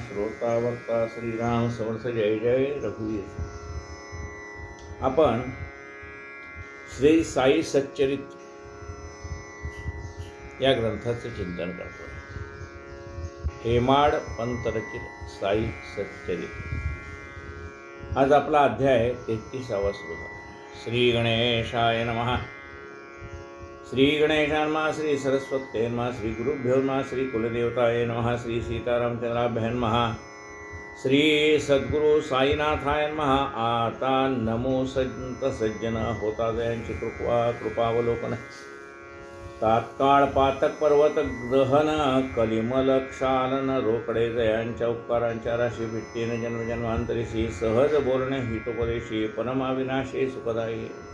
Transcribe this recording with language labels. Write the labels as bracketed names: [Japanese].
[Marathi] श्रोता वक्ता श्रीराम समर्थ जय जय रघुवीर। आपण श्री साई सच्चरित्र या ग्रंथाचे चिंतन करतो। हेमाड पंत रचित साई सच्चरित्र। आज आपला अध्याय 33वा सुरू झाला। [Sanskrit] श्री गणेशाय नमः। श्री गणेशाय नमः। श्री सरस्वत्यै नमः। श्री गुरुभ्यो नमः। श्री कुलदेवताय नमः। श्री सीतारामचंद्राभ्यां नमः। श्री सद्गुरु साईनाथाय नमः। [Marathi] आता नमो संत सज्जन होता जयांची कृपावलोकन। तात्काळ पातक पर्वत दहन कलिमल क्षालन रोकडे जयांच्या उपकारांच्या राशी भिट्टीने जन्मजन्मांतरीशी सहज बोलणे हितोपदेशी परमाविनाशी सुखदायी।